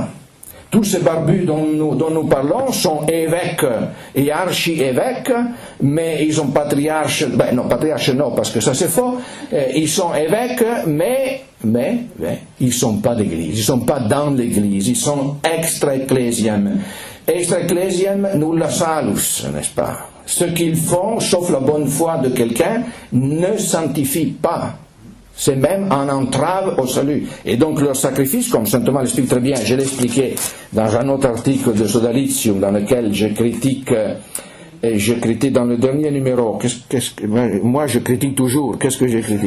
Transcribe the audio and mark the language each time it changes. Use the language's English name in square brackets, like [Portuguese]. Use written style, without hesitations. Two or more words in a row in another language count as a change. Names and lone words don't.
[French] Tous ces barbus dont nous parlons sont évêques et archi-évêques, mais ils sont patriarches, patriarches non, parce que ça c'est faux, ils sont évêques, mais ils sont pas d'église, ils sont pas dans l'église, ils sont extra-ecclesiam. [Latin] Extra-ecclesiam nulla salus, [French] n'est-ce pas? Ce qu'ils font, sauf la bonne foi de quelqu'un, ne sanctifie pas. C'est même en entrave au salut. Et donc leur sacrifice, comme saint Thomas l'explique très bien, je l'ai expliqué dans un autre article de Sodalitium, dans lequel je critique dans le dernier numéro, moi je critique toujours, qu'est-ce que j'ai critiqué?